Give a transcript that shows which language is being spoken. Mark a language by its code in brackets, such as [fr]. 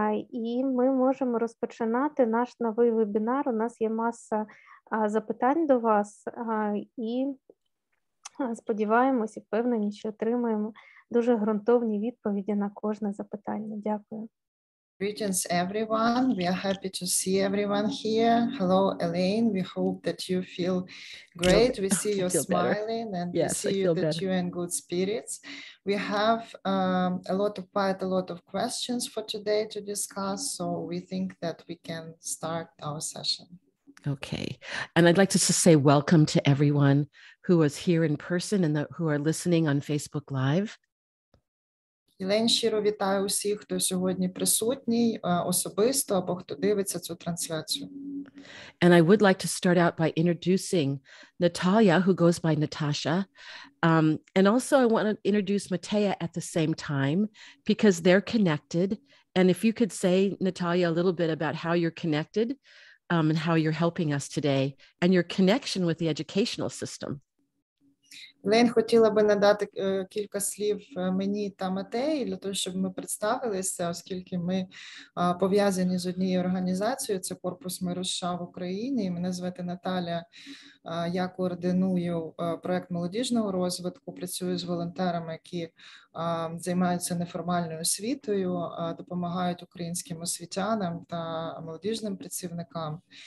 [uk] І ми можемо розпочинати наш новий вебінар. У нас є маса запитань до вас і сподіваємось і впевнені, що отримаємо дуже ґрунтовні відповіді на кожне запитання. Дякую. [en] Greetings, everyone. We are happy to see everyone here. Hello, Elaine. We hope that you feel great. We see you smiling and we see you that you're in good spirits. We have quite a lot of questions for today to discuss, so we think that we can start our session. Okay. And I'd like to just say welcome to everyone who is here in person and who are listening on Facebook Live. [uk] Єлень, щиро вітаю усіх, хто сьогодні присутній особисто або хто дивиться цю трансляцію. [en] And I would like to start out by introducing Natalia, who goes by Natasha. And also I want to introduce Matea at the same time because they're connected. And if you could say, Natalia, a little bit about how you're connected and how you're helping us today and your connection with the educational system. [uk] Лейн хотіла би надати кілька слів мені та Матеї для того, щоб ми представилися, оскільки ми пов'язані з однією організацією, це Корпус миру США в Україні. Мене звати Наталя, я координую проект молодіжного розвитку, працюю з волонтерами, які займаються неформальною освітою, допомагають українським освітянам та молодіжним працівникам.